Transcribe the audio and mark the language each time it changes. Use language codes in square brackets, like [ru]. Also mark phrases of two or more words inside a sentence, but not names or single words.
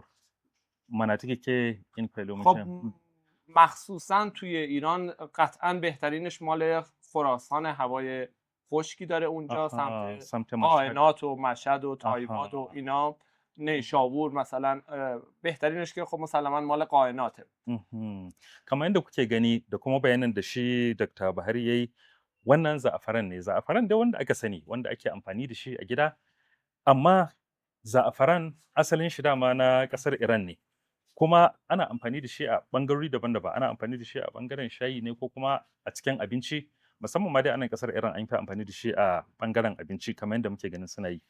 [fa] مناطقی که این پلو میشه؟ خب مخصوصا توی ایران قطعا بهترینش مال خراسان، هوای خشکی داره اونجا، سمت قائنات و مشهد و تایباد و اینا، نیشابور مثلا. بهترینش که خب مسلما مال قائناته. [ha] kamar yadda kuke gani da kuma bayanin da shi Dr. Bahari yayi, wannan za'afaran ne. Za'afaran dai wanda aka sani, wanda ake amfani da shi a gida, amma za'afaran asalin shi dama na ƙasar Iran ne. Kuma ana amfani da shi a ɓangarori daban-daban. Ana amfani da shi a ɓangaren shayi ne ko kuma a cikin abinci, musamman ma dai a nan ƙasar Iran an fi amfani da shi a ɓangaren abinci kamar yadda muke ganin suna yi.